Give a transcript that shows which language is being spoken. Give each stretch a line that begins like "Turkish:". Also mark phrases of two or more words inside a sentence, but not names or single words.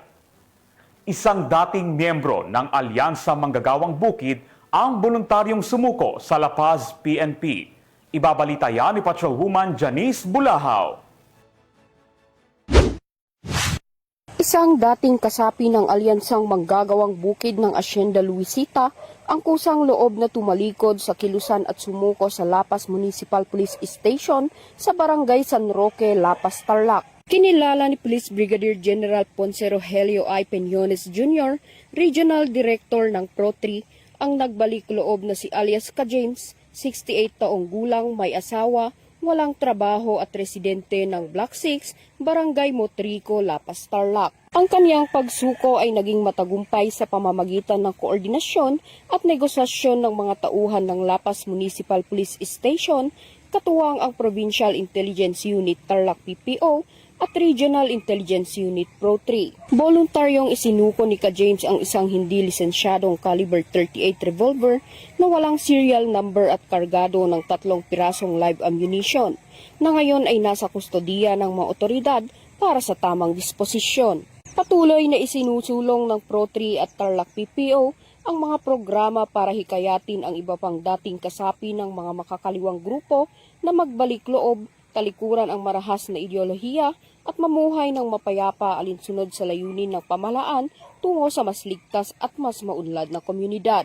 Filipino: Isang dating miyembro ng Alyansa Manggagawang Bukid ang voluntaryong sumuko sa La Paz PNP. Ibabalita yan ni Patrolwoman Janice Bulahaw. Isang dating kasapi ng Alyansang Manggagawang Bukid ng Hacienda Luisita ang kusang loob na tumalikod sa kilusan at sumuko sa Lapas Municipal Police Station sa Barangay San Roque, Lapas, Tarlac. Kinilala ni Police Brigadier General Ponce Rogelio I. Peñones Jr., Regional Director ng Pro-3, ang nagbalik loob na si alias Ka James, 68 taong gulang, may asawa, walang trabaho at residente ng Block 6, Barangay Motrico, Lapas, Tarlac. Ang kaniyang pagsuko ay naging matagumpay sa pamamagitan ng koordinasyon at negosasyon ng mga tauhan ng Lapas Municipal Police Station, katuwang ang Provincial Intelligence Unit Tarlac PPO, at Regional Intelligence Unit Pro 3. Voluntaryong isinuko ni Ka James ang isang hindi lisensyadong caliber 38 revolver na walang
English: serial number
Filipino: at kargado ng 3 pirasong
English: live ammunition
Filipino: na ngayon ay nasa kustodiya ng mga otoridad para sa tamang disposisyon. Patuloy na isinusulong ng Pro 3 at Tarlac PPO ang mga programa para hikayatin ang iba pang dating kasapi ng mga makakaliwang grupo na magbalik loob, talikuran ang marahas na ideolohiya at mamuhay ng mapayapa alinsunod sa layunin ng pamahalaan tungo sa mas ligtas at mas maunlad na komunidad.